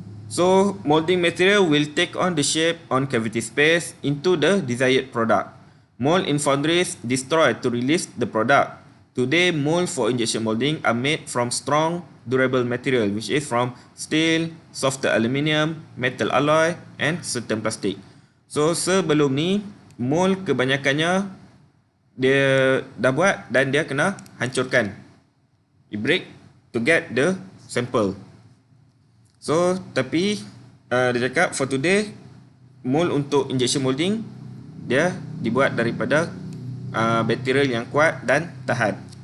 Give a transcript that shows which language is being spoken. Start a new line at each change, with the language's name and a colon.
English: So molding material will take on the shape on cavity space into the desired product. Mold in foundries destroy to release the product. Today, mold for injection molding are made from strong, durable material, which is from steel, softer aluminium, metal alloy, and certain plastic.
Malay: So sebelum ni, mold kebanyakannya dia dah buat dan dia kena hancurkan.
English: You break to get the sample.
Malay: So tapi dia cakap
English: for today,
Malay: mold untuk injection molding dia dibuat daripada material yang kuat dan tahan.